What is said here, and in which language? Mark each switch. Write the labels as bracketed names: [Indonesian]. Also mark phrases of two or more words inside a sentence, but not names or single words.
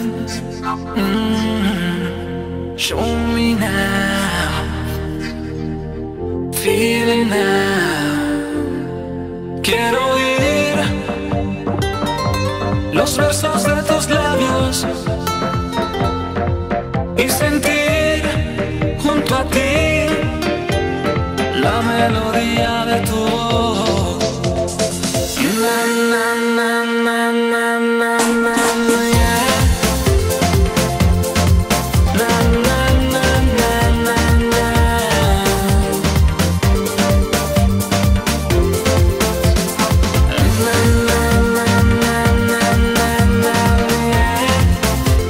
[English] Show me now, feeling now. [Spanish] Quiero oír los versos de tus labios y sentir junto a ti la melodía de tu voz. Na, na, na, na, na, na, na, yeah. Na, na, na, na, na, na. Na, na, na, na, na, na, yeah.